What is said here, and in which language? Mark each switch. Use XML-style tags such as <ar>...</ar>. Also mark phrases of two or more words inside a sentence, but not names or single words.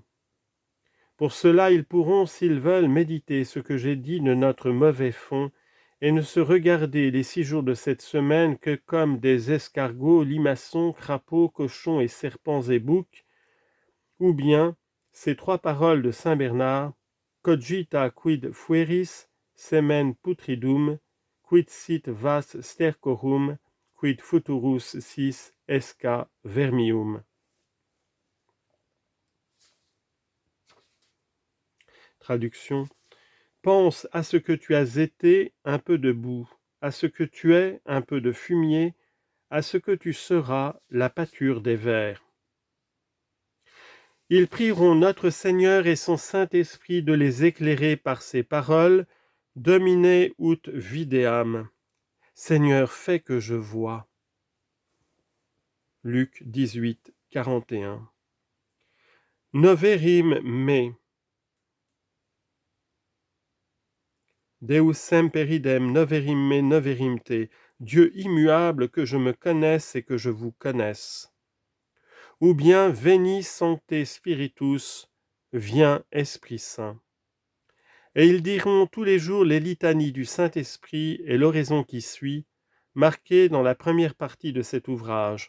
<fr>Pour cela, ils pourront, s'ils veulent, méditer ce que j'ai dit de notre mauvais fond et ne se regarder les 6 jours de cette semaine que comme des escargots, limaçons, crapauds, cochons et serpents et boucs, ou bien ces 3 paroles de saint Bernard,</fr> <la>cogita quid fueris, semen putridum, quid sit vas stercorum, quid futurus sis esca vermium.</la> <fr>Traduction. Pense à ce que tu as été, un peu de boue, à ce que tu es, un peu de fumier, à ce que tu seras, la pâture des vers. Ils prieront notre Seigneur et son Saint-Esprit de les éclairer par ces paroles,</fr> <la>Domine ut videam.</la> <fr>Seigneur, fais que je vois. Luc 18, 41.</fr> <la>Noverim me. Deus semperidem noverim me noverim te.</la> <fr>Dieu immuable, que je me connaisse et que je vous connaisse. Ou bien Veni Sancte Spiritus, viens Esprit Saint. Et ils diront tous les jours les litanies du Saint-Esprit et l'oraison qui suit, marquées dans la première partie de cet ouvrage.</fr>